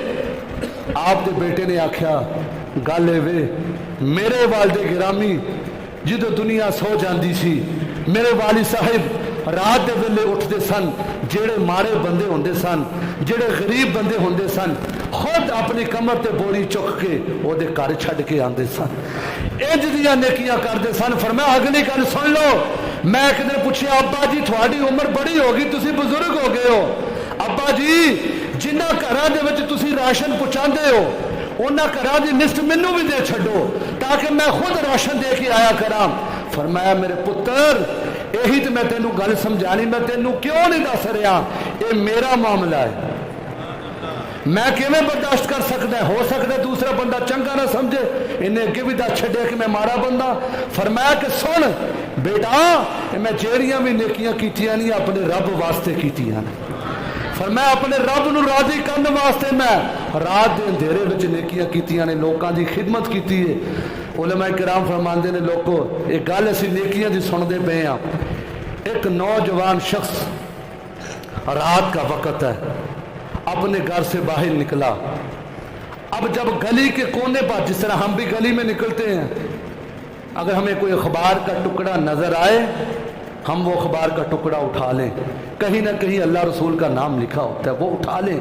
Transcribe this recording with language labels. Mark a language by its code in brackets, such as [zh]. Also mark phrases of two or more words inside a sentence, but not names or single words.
[pa] آپ دے بیٹے نے آکھیا گل اے وے میرے والد گرامی جدو دنیا سو جاندی سی میرے والد صاحب رات دے ویلے اٹھتے سن, جڑے مارے بندے ہوندے سن, جڑے غریب بندے ہوندے سن, خود اپنی کمر تے بوری چک کے او دے گھر چھڈ کے آندے سن, انج دیاں نیکیاں کردے سن. فرمایا اگلی گل سن لو, میں ایک دن پوچھیا ابا جی تھوڑی عمر بڑی ہوگی تسی بزرگ ہو گئے ہو, ابا جی جنہ گھراں دے وچ تسی راشن پہنچاندے ہو انہاں گھراں دی لسٹ مینوں بھی دے چھڈو تاکہ میں خود راشن دے کے آیا کراں. فرمایا میرے پتر یہی تو میں تینوں گل سمجھانی, میں تینوں کیوں نہیں دس رہا, [ur] یہ میرا معاملہ ہے, [pa] میں کیویں برداشت کر سکتا ہے. ہو سکتا ہے دوسرا بندہ چنگا نہ سمجھے, انہیں اگے بھی دس چھڈیا کہ میں مارا بندہ. فرمایا کہ سن بیٹا میں جیڑیاں بھی نیکیاں کیتیاں نہیں اپنے رب واسطے کیتیاں نے. فرمایا اپنے رب نو راضی کرنے واسطے میں رات دے اندھیرے وچ نیکیاں کیتیاں نے, لوکاں دی خدمت کیتی ہے. علماء کرام فرماندے نے لوگوں ایک گل اسی نیکیاں دی سندے پے ہاں. [ur] ایک نوجوان شخص رات کا وقت ہے اپنے گھر سے باہر نکلا. اب جب گلی کے کونے پر جس طرح ہم بھی گلی میں نکلتے ہیں, اگر ہمیں کوئی اخبار کا ٹکڑا نظر آئے ہم وہ اخبار کا ٹکڑا اٹھا لیں, کہیں نہ کہیں اللہ رسول کا نام لکھا ہوتا ہے وہ اٹھا لیں.